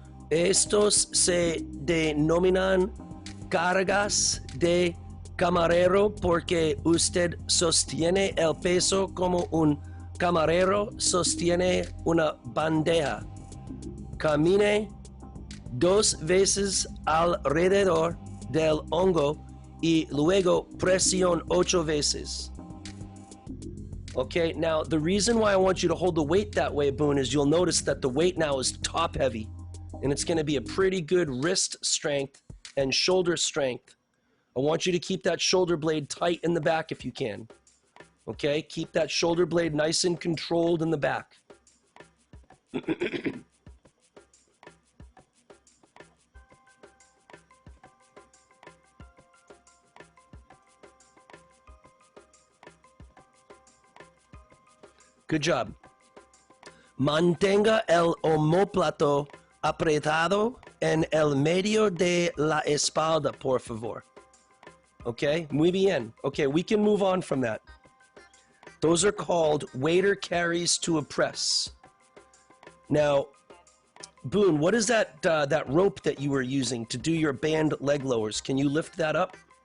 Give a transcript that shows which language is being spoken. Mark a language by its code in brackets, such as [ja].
[es] Estos se denominan cargas de camarero porque usted sostiene el peso como un camarero sostiene una bandeja. Camine 2 veces alrededor del hongo y luego presión 8 veces. [en] Okay, now the reason why I want you to hold the weight that way, Boone, is you'll notice that the weight now is top heavy. And it's going to be a pretty good wrist strength and shoulder strength. I want you to keep that shoulder blade tight in the back if you can. Okay? Keep that shoulder blade nice and controlled in the back. Good job. [es] Mantenga el omóplato apretado en el medio de la espalda, por favor. Okay, muy bien. [en] Okay, we can move on from that. Those are called waiter carries to a press. Now, Boone, what is that that rope that you were using to do your band leg lowers? Can you lift that up?